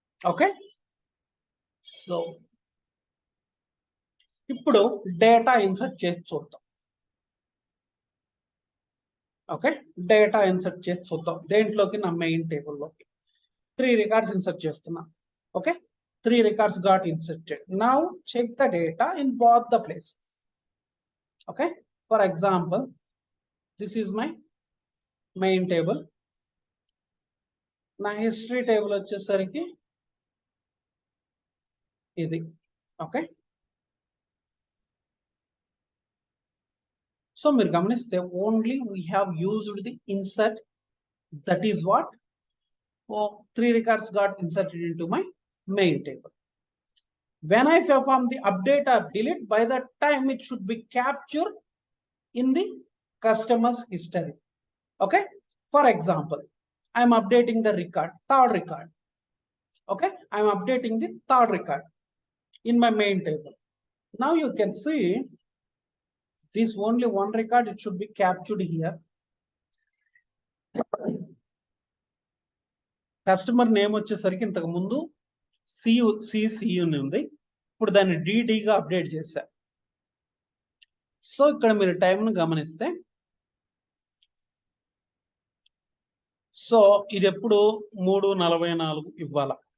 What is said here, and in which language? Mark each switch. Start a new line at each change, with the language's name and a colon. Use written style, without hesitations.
Telugu: Okay, so ఇప్పుడు data insert చేసి చూద్దాం. ఓకే, డేటా ఇన్సర్ట్ చేసి చూద్దాం దేంట్లోకి, నా మెయిన్ టేబుల్లోకి 3 రికార్డ్స్ ఇన్సర్ట్ చేస్తున్నా.
English: Okay, 3 records got inserted. Now check the data in both the places. Okay, for example, this is my main table.
Telugu: నా history table వచ్చేసరికి ఇది.
English: okay, so
Telugu: మీరు గమనిస్తే
English: Only we have used the insert, that is what 3 records got inserted into my main table. When I perform the update or delete, by that time it should be captured in the customer's history. Okay, for example, I am updating the record, third record. Okay, I am updating the third record in my main table. Now you can see this only one record, it should be captured here.
Telugu: Customer name వచ్చేసరికి ఇంతకు ముందు CC ఉంది, ఇప్పుడు దాన్ని డిడిగా update చేశా. So ఇక్కడ మీరు టైంను గమనిస్తే సో ఇది ఎప్పుడు 3:44 ఇవ్వాల.